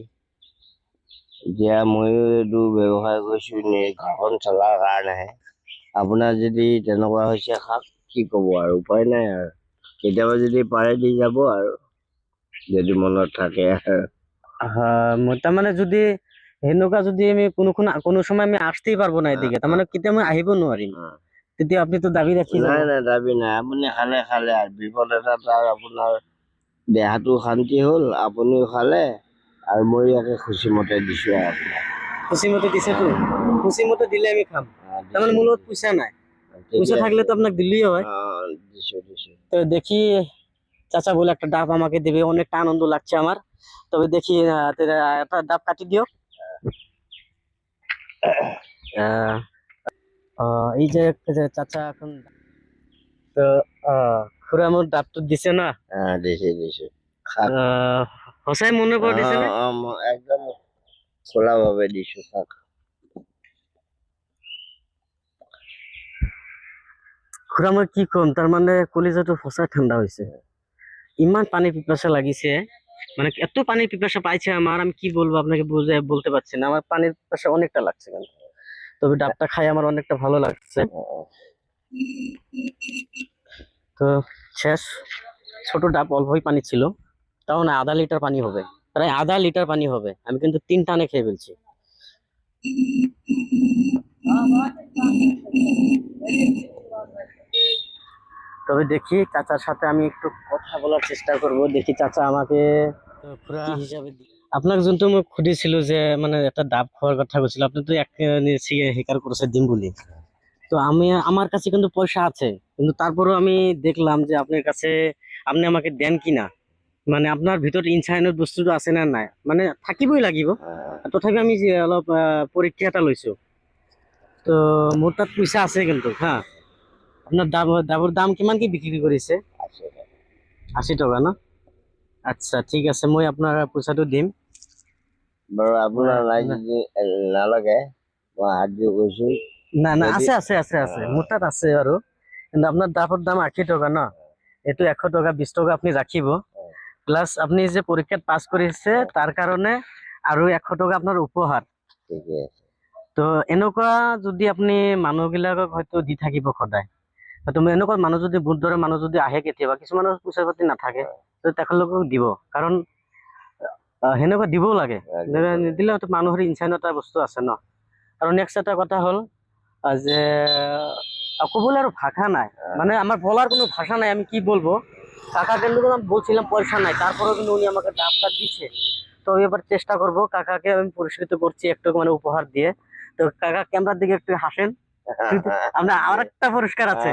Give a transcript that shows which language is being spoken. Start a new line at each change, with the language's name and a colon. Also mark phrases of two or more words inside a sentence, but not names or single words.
Assamese: এতিয়া ময়ো এইটো ব্যৱসায় কৰিছো ঘৰখন চলাৰ কাৰণেহে। আপোনাৰ যদি তেনেকুৱা হৈছে খাক, কি ক'ব আৰু, উপায় নাই আৰু। কেতিয়াবা যদি পাৰে দি যাব আৰু, যদি মনত থাকে আৰু। মই তাৰমানে যদি সেনেকুৱা,
Bangla: যদি আমি কোনো সময় আমি আসতেই পারবো না এদিকে,
Assamese: তার মানে কেতিয়া মই আহিব নোৱাৰিম, তেতিয়া আপুনি তো দাবী ৰাখি যাব। নাই নাই, দাবী নাই। আপুনি খালে খালে আৰু বিপদ এটাত আৰু আপোনাৰ দেহাটো শান্তি হ'ল, আপুনিও খালে আৰু মই ইয়াকে খুচি মতে দিছো আৰু আপোনাক। খুচি মতে দিছেতো, খুচি মতে দিলে আমি খাম। তাৰমানে মোৰ লগত পইচা নাই, পইচা থাকলে তো
Bangla: আপনাকে দিলেই হয়।
Assamese: দিছো দিছো।
Bangla: তো দেখি চাচা বলে একটা ডাব আমাকে দেবে, অনেকটা আনন্দ লাগছে আমার। তবে দেখি একটা ডাব কাটি দিও। আহ, এই যে চাচা এখন তো খুড়া আমার ডাব তো দিছে না?
Assamese: দিছে দিছে। খাক।
Bangla: সঁচাই মনে করে দিছে না?
Assamese: একদম খোলা ভাবে দিছো, খাক। খুড়া মই কি কম, তাৰ মানে কলিজাটো সঁচাই ঠাণ্ডা হৈছে। ইমান পানি পিপাসা লাগিছে,
Bangla: মানে এত পানির পিপাসা পাইছে আমার, আমি কি বলবো আপনাকে, বুঝে বলতে পারছি না। আমার পানির পিপাসা অনেকটা লাগছে কিন্তু। তবে ডাবটা খাই আমার অনেকটা ভালো লাগছে। তো শেষ, ছোট ডাব, অল্পই পানি ছিল। তাও না, আধা লিটার পানি হবে, প্রায় আধা লিটার পানি হবে। আমি কিন্তু 3 টানে খেয়ে ফেলছি। তবে দেখি চাচার সাথে আমি একটু কথা বলার চেষ্টা করব। দেখি চাচা আমাকে পুরা হিসাবে
Assamese: আপনাক যোনটো মোক সুধিছিলো যে মানে এটা ডাব খোৱাৰ কথা কৈছিল, আপনি তো এক স্বীকাৰ কৰিছে দিম বুলি।
Bangla: তো আমি, আমার কাছে কিন্তু পয়সা আছে, কিন্তু তারপরেও আমি দেখলাম যে আপনার কাছে, আপনি আমাকে দেন কিনা, মানে আপনার
Assamese: ভিতৰত ইনচাইনত বস্তুটো আছে না নাই, মানে থাকিবই লাগিব। তথাপি আমি যে অলপ পৰীক্ষা এটা লৈছো। তো মোৰ তাত পইচা আছে কিন্তু, হা। আপনার ডাবৰ দাম কিমান কি বিক্রি কৰিছে? 80 টকা ন? আচ্ছা ঠিক আছে, মই আপোনাৰ পইচাটো দিম। বাৰু আপোনাৰ নাই যদি নালাগে, মই হাত জোৰ কৈছো। না না, আছে আছে আছে আছে, মোৰ তাত আছে বাৰু। কিন্তু আপনার ডাবৰ দাম 80 টকা ন? এইটো 100 টকা 20 টকা আপনি রাখিব।
Bangla: প্লাস আপনি যে পরীক্ষাত পাস করেছে তার কারণে আৰু 100 টকা আপনার উপহার।
Assamese: ঠিকে আছে। তো এনেকুৱা যদি আপনি মানুহবিলাকক হয়তো দি থাকিব সদায়, হয়তো এনেকুৱা মানুহ যদি, বহুত দৰে মানুহ যদি আহে, কেতিয়াবা কিছুমানৰ পইচা পাতি নাথাকে, তো তেখেতলোকক দিব। কাৰণ সেনেকুৱা দিবও লাগে, নিদিলে হয়তো মানুহৰ ইনচাইন এটা বস্তু আছে ন। আৰু নেক্সট এটা কথা হ'ল যে কবলে আর ভাষা নাই,
Bangla: মানে আমার বলার কোনো ভাষা নাই, আমি কি বলবো। কাকা কিন্তু আমি বলছিলাম পয়সা নাই, তারপরেও কিন্তু উনি আমাকে ডাবটা দিচ্ছে। তো এবার চেষ্টা করব, কাকাকে আমি পুরস্কৃত করছি একটু মানে উপহার দিয়ে। তো কাকা ক্যামেরার দিকে একটু হাসেন। আমরা আর একটা পুরস্কার আছে,